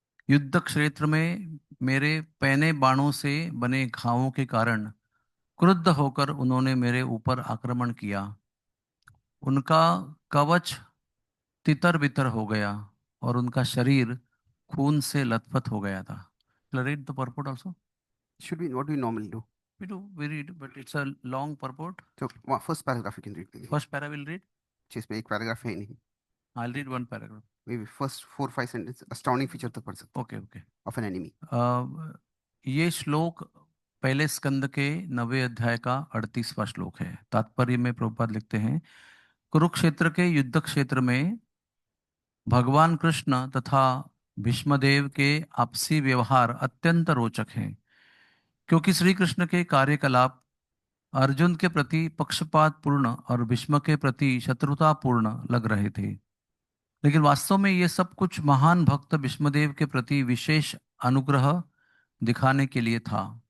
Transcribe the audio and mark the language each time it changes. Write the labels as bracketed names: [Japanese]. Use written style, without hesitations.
[Hindi] युद्ध क्षेत्र में मेरे पैने बाणों से बने घावों के कारण क्रुद्ध होकर उन्होंने मेरे ऊपर आक्रमण किया। उनका कवच तितर बितर हो गया और उनका शरीर खून से लथपथ हो गया था। [English] Read the purport also. Should we, what do we normally do? We read, but it's a long purport. So first paragraph you can read. Please. First para will read. [Hindi] जिसमें एक paragraph है ही नहीं. [English] I'll read one paragraph. Maybe first 4-5 sentences. Astounding feature [Hindi] तक पढ़ सकते [English] Okay, okay. of an enemy. [Hindi] ये श्लोक पहले स्कंद के 9वें अध्याय का 38वां श्लोक है। तात्पर्य में प्रभुपाद लिखते हैं, कुरुक्षेत्र के युद्ध क्षेत्र में भगवान कृष्ण तथा भीष्मदेव के आपसी व्यवहार अत्यंत रोचक हैं, क्योंकि श्री कृष्ण के कार्यकलाप अर्जुन के प्रति पक्षपातपूर्ण और भीष्म के प्रति शत्रुतापूर्ण लग रहे थे, लेकिन वास्तव में ये सब कुछ महान भक्त भीष्मदेव के प्रति विशेष अनुग्रह दिखाने के लिए था।